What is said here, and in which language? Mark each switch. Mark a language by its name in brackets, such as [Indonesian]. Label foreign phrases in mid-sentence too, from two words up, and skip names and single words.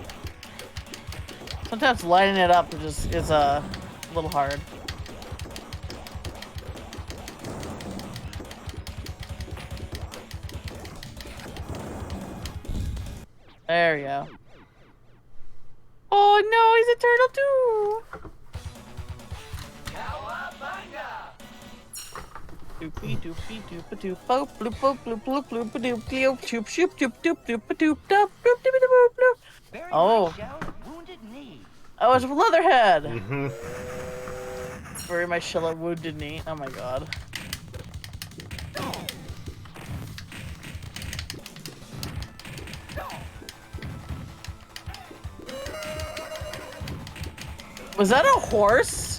[English] Sometimes lighting it up is a little hard. There we go. Oh no, he's a turtle too! Cowabunga! Doopy doopy doopa doop boop bloop boop bloop bloop bloop doop doop choop shoop doop doop doop doop doop doop doop doop doop. Very Oh. nice, Shell. Wounded knee. Oh, it's Leatherhead! Mm-hmm. Bury my shell at wounded knee. Oh my god. Was that a horse?